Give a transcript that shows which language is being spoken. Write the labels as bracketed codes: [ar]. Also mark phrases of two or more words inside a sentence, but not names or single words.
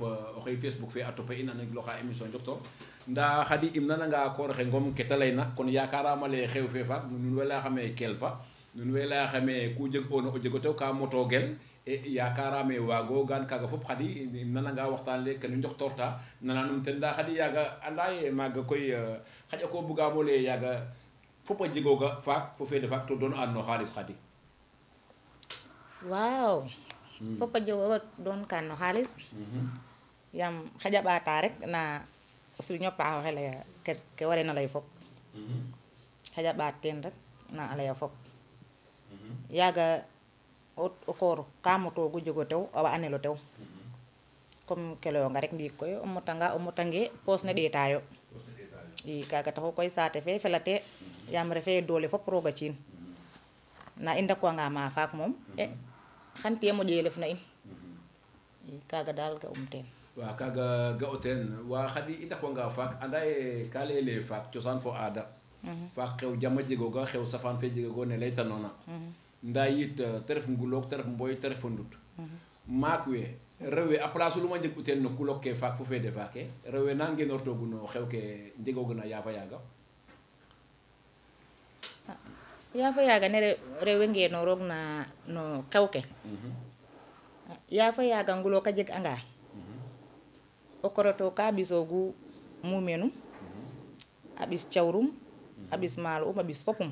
[srr] oxey Facebook fe a topa in a nangilooxa émission Njoktoor ndaa xadi im nananga kooroxe ngom ke ta layna kon yakarama lay xew fe faak nuun way layaxame kelfa nuun way layaxame ku jeg oona o jego tew ka motogel e yakarame waago gaan kaaga fop xadi im nananga waxtaan le kenu njoktoorta nananum ten ndaa xadi yaaga anda ye maaga koy xaƴa ko bugaamo lay yaaga fop a jegooga faak fo feede faak to doon aan no xaalis xadi waaw fop a jegooga doon kaan no xaalis yaam xaƴa ɓaata rek na o siriño paaxoxe laya ke wareena lay fop xaƴa ɓaat teen rek na a laya fop yaaga o koor ka motoogu jego tew a wa'anel o tew comme ke layonga rek ndiik koy o motange poos ne ɗeetaayo i kaaga taxu koy saate fe felate yaam refe doole fop rooga ciin na i ndakwanga ma faak moom xan tiye moƴelef na in i kaaga daal ga teen waaw kaaga ga'o teen wa xadi i ndakwanga faak anda ye ka layele faak cosaan fo aada faak xew jama jegooga xew safaan fe jegooga ne laytanoona ndaa yit te ref nguloog te ref mboy te ref o ndut maak we rew we a place luma njeg u teen no kulok ke faak fo feede faake rew we na ngenoortoogu no xew ke njegooguna yaafa yaaga yaafa yaaga ne rewe ngenooroog na no xew ke yaafa yaaga ngulook a jeg anga o koroto ka ɓisoogu mumenum a ɓis cawrum a ɓis maalo a ɓis fopum